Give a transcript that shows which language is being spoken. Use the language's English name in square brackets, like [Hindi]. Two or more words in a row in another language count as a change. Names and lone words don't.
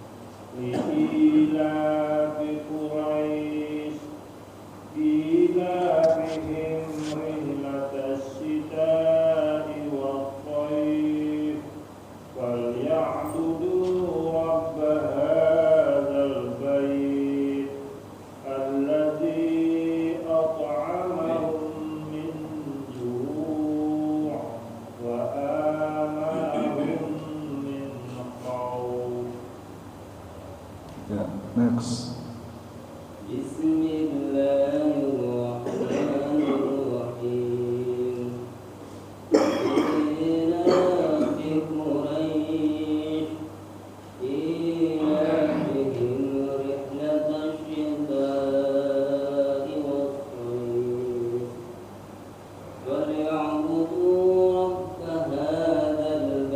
[Arabic] لإيلاف قريش إيلافهم رحلة الشتاء والصيف فليعبدوا رب هذا البيت الذي أطعمهم من جوع وآمنهم من خوف. Ya, next. بسم الله الرحمن الرحيم. إيلاف قريش إيلافهم رحلة الشتاء والصيف فليعبدوا رب هذا